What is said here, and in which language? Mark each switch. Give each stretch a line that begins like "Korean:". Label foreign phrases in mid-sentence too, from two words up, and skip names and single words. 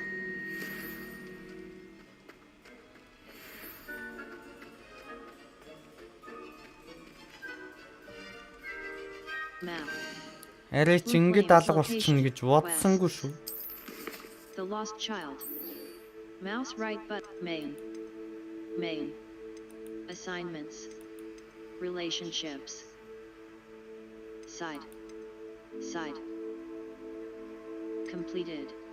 Mongolian: Арай ч ингээд алга болчихно гэж бодсонгүй шүү.
English: The lost child. Mouse right but main. Main. Assignments. Relationships. Side. Side. Completed.